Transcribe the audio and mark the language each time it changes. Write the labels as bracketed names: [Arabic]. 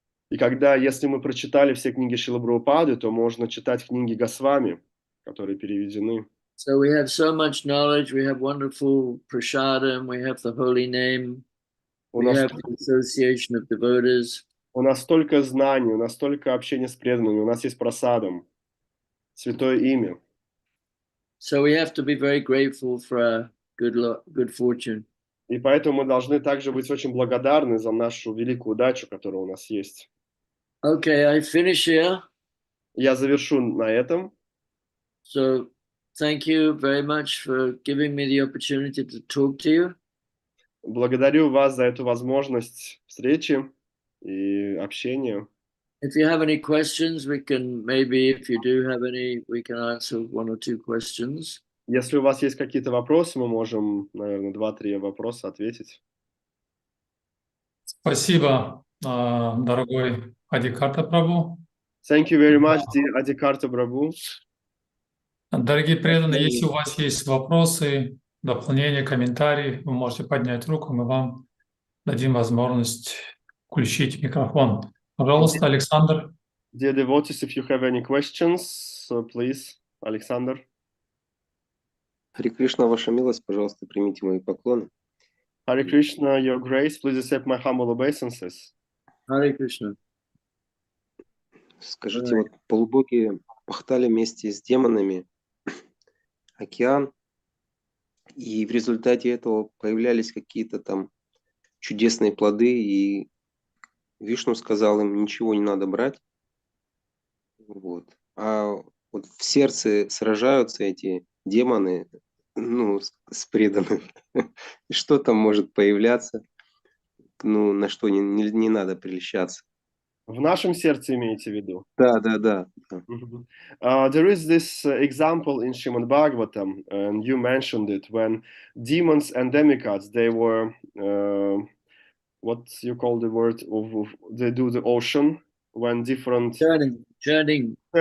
[Russian] И если мы прочитали все книги Шрилы Прабхупады, то можно читать книги Госвами, которые переведены. [English] So we have so much knowledge, we have wonderful prasadam, we have the holy name, we have the association of devotees. [Russian] У нас столько знаний, у нас столько общения с преданными, у нас есть прасадам, святое имя. [English] So we have to be very grateful for our good fortune. [Russian] И поэтому мы должны также быть очень благодарны за нашу великую удачу, которая у нас есть. [English] Okay, I finish here. [Russian] Я завершу на этом. [English] So thank you very much for giving me the opportunity to talk to you. [Russian] Благодарю вас за эту возможность встречи и общения. [English] If you have any questions, we can maybe, if you do have any, we can answer one or two questions. [Russian] Если у вас есть какие-то вопросы, мы можем, наверное, 2-3 вопроса ответить. Спасибо, дорогой Адикарта Прабhu. [English] Thank you very much, dear Adikarta Prabhu. [Russian] Дорогие преданные, если у вас есть вопросы, дополнения, комментарии, вы можете поднять руку, мы вам дадим возможность включить микрофон. Пожалуйста, Александр. [English] Dear devotees, if you have any questions, please, Alexander. [Russian] Харе Кришна, ваша милость, пожалуйста, примите мои поклоны. [English] Hare Krishna, your grace, please accept my humble obeisances. Hare Krishna. [Russian] Скажите, вот полубоги пахтали вместе с демонами океан, и в результате этого появлялись какие-то там чудесные плоды, и Вишну сказал им, ничего не надо брать. Вот. А вот в сердце сражаются эти демоны, ну, с преданным. И что там может появляться, ну, на что не надо прельщаться. В нашем сердце имеете в виду? Да, да, да. [English] There is this example in Srimad Bhagavatam, and you mentioned it, when demons and demigods, they were, what you call the word, they do the ocean, when different... Churning.